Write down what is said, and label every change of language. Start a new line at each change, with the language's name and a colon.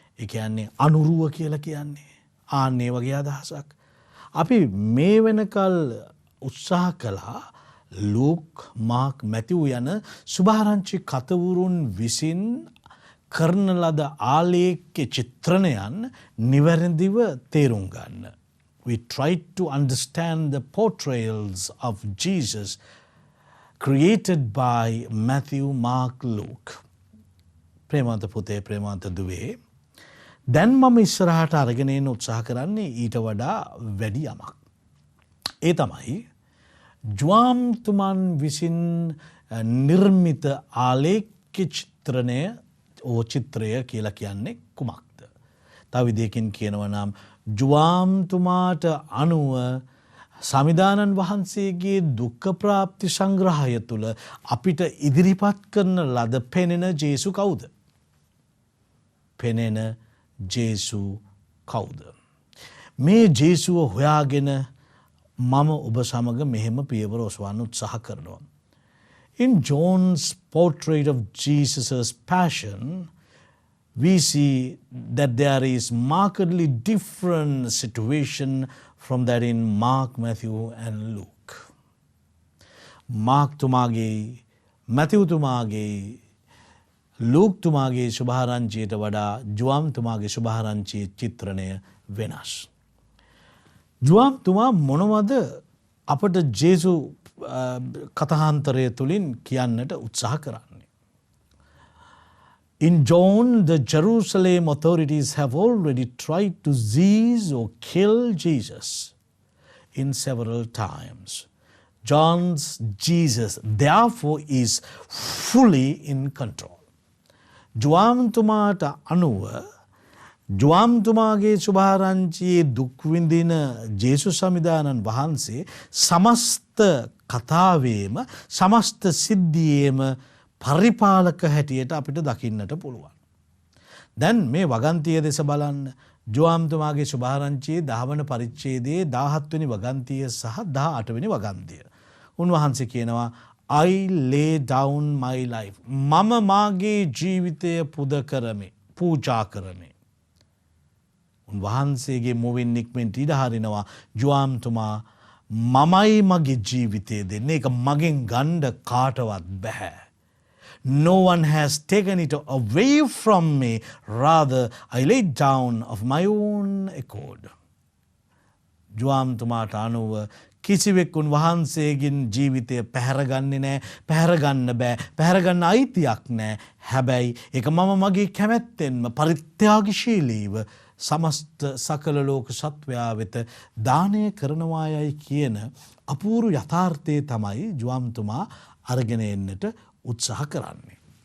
Sinhala: ඒ කියන්නේ අනුරුව කියලා කියන්නේ. ආන්නේ වගේ අදහසක්. අපි මේ වෙනකල් උත්සාහ කළා ලූක් මාක් මැතිව් යන සුභාරංචි කතවුරුන් විසින් කරන ලද ආලේඛ්‍ය චිත්‍රණයන් නිවැරදිව තේරුම් ගන්න.
English: We tried to understand the portrayals of Jesus created by Matthew, Mark, Luke.
Sinhala: ප්‍රේමවන්ත පුතේ ප්‍රේමවන්ත දුවේ දැන් මම ඉස්සරහට අරගෙන එන්න උත්සාහ කරන්නේ ඊට වඩා වැඩි යමක්. ඒ තමයි ජුවාම්තුමන් විසින් නිර්මිත ආලේඛ්‍ය චිත්‍රණය චිත්‍රය කියලා කියන්නේ කුමක්ද? තව විදිහකින් කියනවා නම් ජුවාම්තුමාට අනුව සමිදානන් වහන්සේගේ දුක්ඛ ප්‍රාප්ති සංග්‍රහය තුළ අපිට ඉදිරිපත් කරන ලද පෙනෙන ජේසු කවුද? පෙනෙන ජේසු කවුද? මේ ජේසුව හොයාගෙන මම ඔබ සමග මෙහෙම පියවර ඔසවන්න උත්සාහ කරනවා.
English: In John's portrait of Jesus' passion, we see that there is markedly different situation from that in Mark, Matthew and Luke.
Sinhala: Mark තුමාගේ, Matthew තුමාගේ, Luke තුමාගේ සුභාරංචියට වඩා ජුවාම් තුමාගේ සුභාරංචියේ චිත්‍රණය වෙනස්. ජුවාම් තුමා මොනවද අපට ජේසු කථාන්තරය තුළින් කියන්නට උත්සාහ කරන්නේ?
English: In John, the Jerusalem authorities have already tried to seize or kill Jesus in several times. John's Jesus, therefore, is fully in control.
Sinhala: ජුවාම්තුමාට අනුව ජුවාම්තුමාගේ සුභාරංචියේ දුක්විඳින ජේසු සමිදානන් වහන්සේ සමස්ත කතාවේම සමස්ත සිද්ධියේම පරිපාලක හැටියට අපිට දකින්නට පුළුවන්. දැන් මේ වගන්තිය දෙස බලන්න. ජුවාම්තුමාගේ සුභාරංචියේ 10 වන පරිච්ඡේදයේ 17 වෙනි වගන්තිය සහ 18 වෙනි වගන්තිය. උන්වහන්සේ කියනවා
English: I lay down my life.
Sinhala: මම මාගේ ජීවිතය පුද කරමි, පූජා කරමි. උන්වහන්සේගේ මුවින් නික්මෙන් ඉඩ හරිනවා ජුවාම්තුමා මමයි මගේ ජීවිතය දෙන්නේ. ඒක මගෙන් ගන්න කාටවත් බෑ.
English: No one has taken it away from me. Rather, I laid down of my own accord.
Sinhala: ජුවාම්තුමාට අනුව කිසිවෙක් උන්වහන්සේගෙන් ජීවිතය පැහැරගන්නේ නෑ, පැහැරගන්න බෑ, පැහැරගන්න අයිතියක් නෑ. හැබැයි ඒක මම මගේ කැමැත්තෙන්ම පරිත්‍යාගශීලීව සමස්ත සකල ලෝක සත්වයා වෙත දානය කරනවායයි කියන අපූරු යථාර්ථය තමයි ජුවාම්තුමා අරගෙන එන්නට උත්සාහ කරන්නේ.